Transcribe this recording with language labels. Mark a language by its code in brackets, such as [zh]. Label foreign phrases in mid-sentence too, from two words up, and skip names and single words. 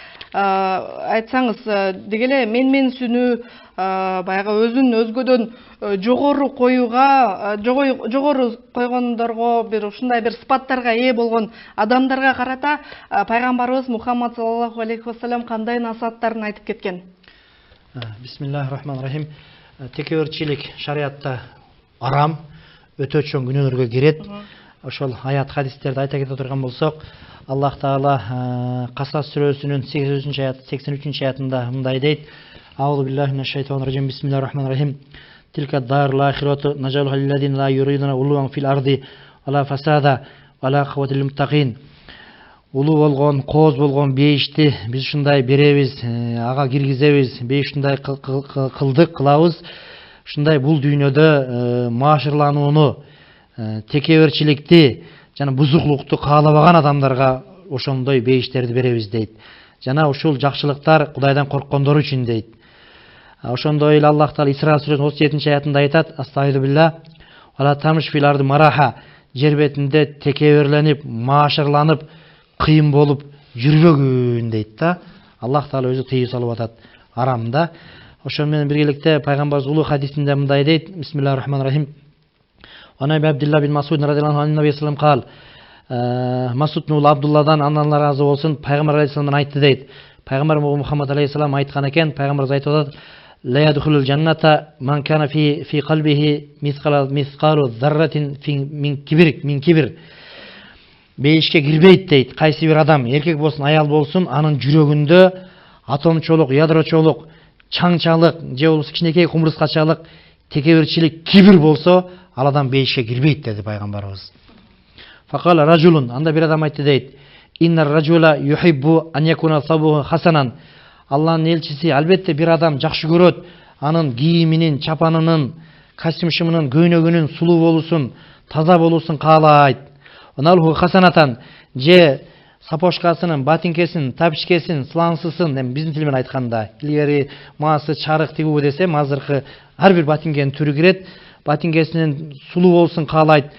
[ky] Айтсаңыз, дегеле менменсүнүү, баягы өзүн өзгөдөн жогору коюуга, жогору койгондорго, бир ушундай бир сыпаттарга ээ болгон адамдарга карата пайгамбарыбыз Мухаммад [ar] صلى الله عليه وسلم [ky] кандай насааттарын айтып кеткен? [ar] بسم الله الرحمن الرحيم. [ky] Текеберчилик шариатта арам, өтө чоң күнөөлөргө кирет. Ошол аят хадистерди айта кете турган болсок, Аллах Таала Касас сүрөсүнүн 83 аятында мындай дейт: [ar] أعوذ بالله من الشيطان الرجيم. بسم الله الرحمن الرحيم. تلك الدار الآخرة نجعلها للذين لا يريدون علوا في الأرض ولا فسادا والعاقبة للمتقين. [ky] Улуу болгон, кооз болгон бейишти биз ушундай беребиз, ага киргизебиз, бейиш ушундай кылабыз. Ушундай бул дүйнөдө маашырланууну, текеберчиликти жана бузуклукту каалабаган адамдарга ошондой бейиштерди беребиз дейт. Жана ушул жакшылыктар Кудайдан корккондор үчүн дейт. Ошондой эле Аллах Таала Исра сүрөсүнүн 37 аятында айтат: [ar] أستغفر الله وتمش في الأرض مرحا. [ky] Жер бетинде текеберленип, маашырланып, кыйын болуп жүрбөгүн дейт да. Аллах Таала өзү тыйып салып атат арамда. Ошол менен биргеликте пайгамбарыбыз улуу хадисинде мындай дейт: [ar] بسم الله الرحمن الرحيم. عن عبد الله بن مسعود رضي الله عنه النبي صلى الله عليه قال. [ky] Масуд ул Абдулладан Аллах разы болсун, пайгамбар алейхиссаламдан айтты дейт. Пайгамбар Мухаммад алейхиссалам айткан экен, пайгамбарыбыз айтып атат: [ar] لا يدخل الجنة من كان في قلبه مثقال ذرة من كبر. [ky] Бейишке кирбейт дейт. Кайсы бир адам, эркек болсун, аял болсун, анын жүрөгүндө атомчолук, ядрочолук, чаңчалык, же болбосо кичинекей кумурскачалык текеберчилик, кибир болсо, ал адам бейишке кирбейт деди пайгамбарыбыз. [ar] فقال رجل, [ky] анда бир адам айтты дейт: [ar] إن الرجل يحب أن يكون ثوبه حسنا. [ky] Аллахтын элчиси албетте бир адам жакшы көрөт, анын кийиминин, чапанынын, костюм-шымынын, көйнөгүнүн сулуу болусун, таза болусун каалайт. [ar] ونعله حسنة, [ky] же сапошкасынын, батинкесин, тапичкесин, слансысын, биздин тил менен айтканда, илгери маасы чарык тигүү десем, азыркы ар бир батинкенин түрү кирет, батинкесинин сулуу болсун каалайт.